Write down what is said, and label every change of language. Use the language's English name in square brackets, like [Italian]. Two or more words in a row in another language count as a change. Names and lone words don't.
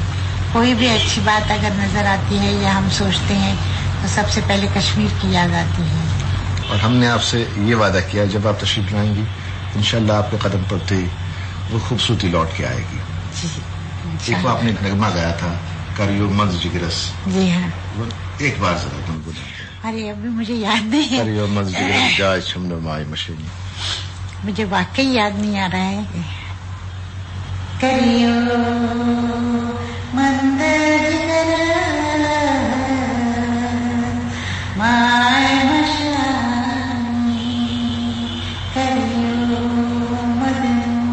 [Hindi] कोई भी अच्छी बात अगर नजर आती है या हम सोचते हैं तो सबसे पहले कश्मीर की याद आती है। और हमने आपसे ये वादा किया, जब आप तशरीफ लाएंगी इंशाल्लाह आपके कदम पड़ते ही वो खूबसूरती लौट के आएगी। जी एक वो आपने नगमा गाया था, [Kashmiri] करियो मंज जिगरस, [Hindi] जी हाँ। वो एक बार जरा तुम बोलें। अरे अभी मुझे याद नहीं है, [Kashmiri] करियो मंज जिगरस जाए छमनो माई मशीनी। [Hindi] मुझे वाकई याद नहीं आ रहा है। [Kashmiri] करियो मंदिर माय मशानी, करियो मदन।